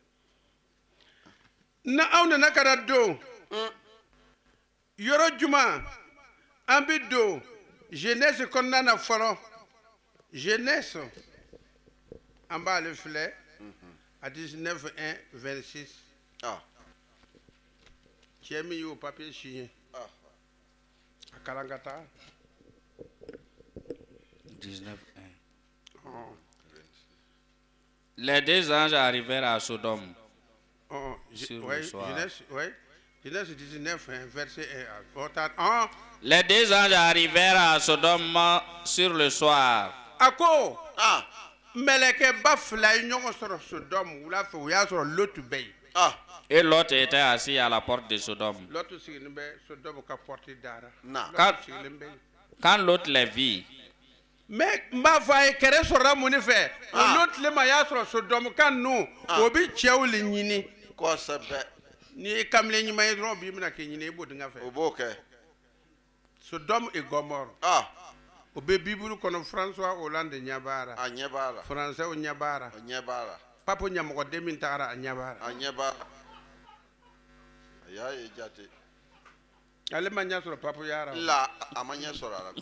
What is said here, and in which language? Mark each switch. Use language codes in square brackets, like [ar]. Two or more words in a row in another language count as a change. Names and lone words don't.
[bm] na aw nana ka na don yɔrɔ juma an bɛ don jeunesse kɔnɔna na fɔlɔ jeunesse an b'ale filɛ a 19:1-26 cɛ min y'o [fr] papier signé [bm] a kalan ka taa [fr] 19:1 Les deux anges arrivèrent à Sodome. Sur le soir. Genèse 19:1-verset 1. Les deux anges arrivèrent à Sodome sur le soir. [bm] Ako meleke ba fila ye ɲɔgɔn sɔrɔ Sodome wula fɛ o y'a sɔrɔ Lot bɛ yen. [fr] Et Lot était assis à la porte de Sodome. [bm] Lot sigilen bɛ Sodome ka porte dara. [fr] Quand Lot les vit, [bm] mais n b'a fɔ a ye kɛrɛ sɔrɔla mun de fɛ o Lot le ma y'a sɔrɔ Sodome ka ninnu o bɛ cɛw le ɲini. Kosɛbɛ. N'i ye kamalen ɲuman ye dɔrɔn o b'i minɛ k'i ɲini i b'o dingɛ fɛ. O b'o kɛ. Sodome et Gomorrhe. O bɛ Bible kɔnɔ François Hollande ɲɛ b'a la. A ɲɛ b'a la. Français ɲɛ b'a la. A ɲɛ b'a la. Pape ɲɛmɔgɔden min tagara a ɲɛ b'a la. A ɲɛ b'a la. A y'a ye jate. Ale ma ɲɛ sɔrɔ Pape yara. La a ma ɲɛ sɔrɔ a la.